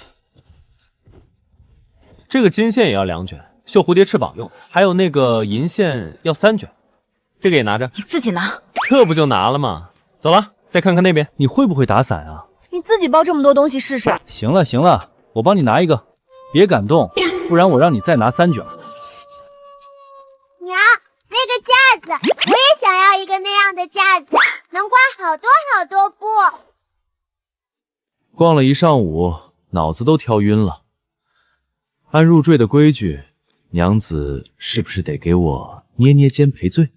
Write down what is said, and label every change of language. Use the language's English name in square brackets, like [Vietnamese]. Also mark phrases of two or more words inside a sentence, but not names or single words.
[Chinese] 這個金線也要2卷，繡蝴蝶翅膀用，還有那個銀線要3卷。這個也拿着。你自己拿。這不就拿了嗎？走了，再看看那邊，你會不會打傘啊？你自己包這麼多東西試試。行了行了，我幫你拿一個，別感動，不然我讓你再拿3卷。娘，那個架子，我也想要一個那樣的架子，能掛好多好多布。逛了一上午，腦子都挑暈了。按入贅的規矩，娘子是不是得給我捏捏肩賠罪？